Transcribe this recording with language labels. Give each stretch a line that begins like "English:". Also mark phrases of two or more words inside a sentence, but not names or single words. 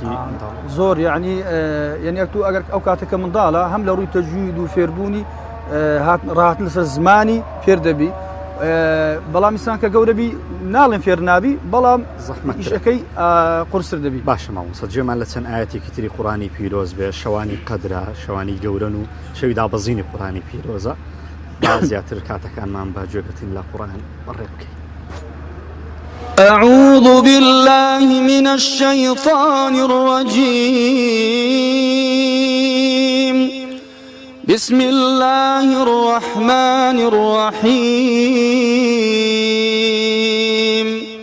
Central Kurdish: زۆر یعنی تو ئەگەر ئەو کاتێکە منداڵە هەم لە ڕووی تەجوید و فێربوونی ڕاهاتن لەسەر زمانی فێر دەبی بەڵام ئینسان کە گەورەبی ناڵێن فێر نابی بەڵام ئیشەکەی قورستر دەبی باشە مامۆستا گوێمان لە چەند ئاەتێکی تری قورئانی پیرۆز بێ شەوانی قەدرە شەوانی گەورەن و شەوی دابەزینی قورئانی پیرۆزە زیاتر کاتەکانمان بە گوێگرتن لە قورئان بەڕێ بکەین.
Arabic: أعوذ بالله من الشيطان الرجيم بسم الله الرحمن الرحيم